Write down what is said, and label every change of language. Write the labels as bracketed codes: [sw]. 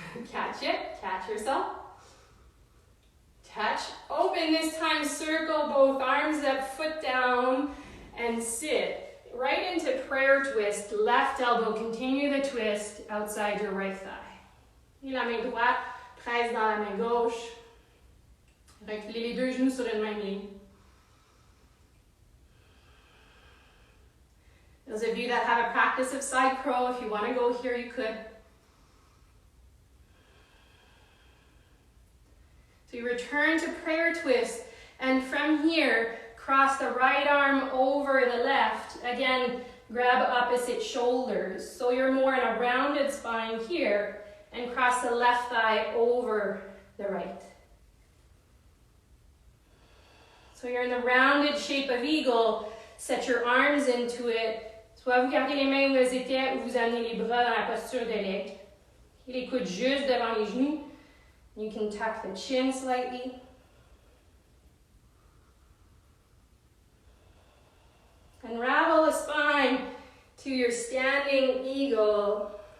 [en] Catch it, catch yourself. Touch, open this time, circle both arms up, foot down, and sit. Right into prayer twist, left elbow, continue the twist outside your right thigh. [fr] Et la main droite, presse dans la main gauche. Reculez les deux genoux sur une même ligne. [en] Those of you that have a practice of side crow, if you want to go here, you could. So you return to prayer twist, and from here, cross the right arm over the left. Again, grab opposite shoulders. So you're more in a rounded spine here, and cross the left thigh over the right. So you're in the rounded shape of eagle. Set your arms into it. [fr] Soit vous gardez les mains où elles étaient, ou vous amenez les bras dans la posture de l'aigle. Les coudes juste devant les genoux. [en] You can tuck the chin slightly. Unravel the spine to your standing eagle.